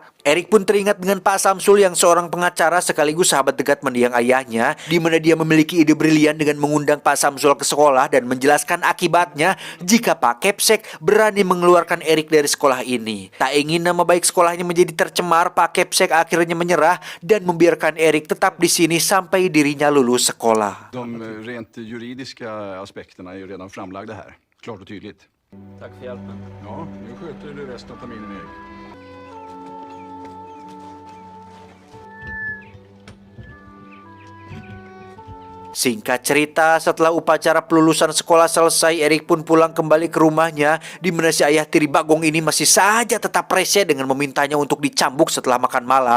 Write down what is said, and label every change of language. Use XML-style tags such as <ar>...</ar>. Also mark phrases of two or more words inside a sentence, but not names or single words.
<id>Erik pun teringat dengan Pak Samsul yang seorang pengacara sekaligus sahabat dekat mendiang ayahnya, di mana dia memiliki ide brilian dengan mengundang Pak Samsul ke sekolah dan menjelaskan akibatnya jika Pak Kepsek berani mengeluarkan Erik dari sekolah ini. Tak ingin nama baik sekolahnya menjadi tercemar, Pak Kepsek akhirnya menyerah dan membiarkan Erik tetap di sini sampai dirinya lulus sekolah.</id> <sv>De rent juridiska aspekterna är ju redan framlagda här. Klart och tydligt. Tack för hjälpen. Ja, nu sköter du resten av terminen, Erik.</sv> <id>Singkat cerita, setelah upacara pelulusan sekolah selesai, Erik pun pulang kembali ke rumahnya, di mana si ayah tiri Bagong ini masih saja tetap rese dengan memintanya untuk dicambuk setelah makan malam.</id>